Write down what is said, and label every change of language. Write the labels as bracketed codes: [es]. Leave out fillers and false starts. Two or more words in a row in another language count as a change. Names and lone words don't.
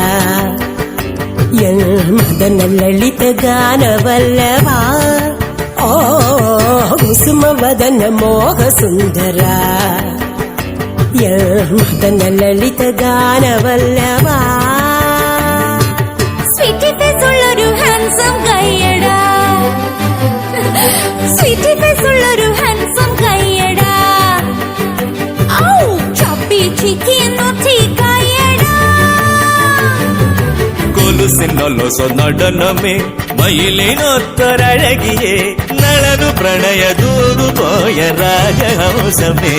[kn] ಮದನ ಲಲಿತ ಗಾನವಲ್ಲವ. ಓ ಕುಸುಮವದನ ಮೋಹ ಸುಂದರ ಮದನ ಲಲಿತ ಗಾನವಲ್ಲವ. [en] sweetie face [ml] ഉള്ളൊരു ഹാൻസം കയ്യടാ, [en] sweetie face [ml] ഉള്ളൊരു ഹാൻസം കയ്യടാ, [en] chubby cheeky naughty [ml] കയ്യടാ. കൊലുസിനൊലൊസ നടനമേ മയിലിനൊത്തൊരഴകിയേ നളനു പ്രണയ ദൂതു പോയ രാജഹംസമേ.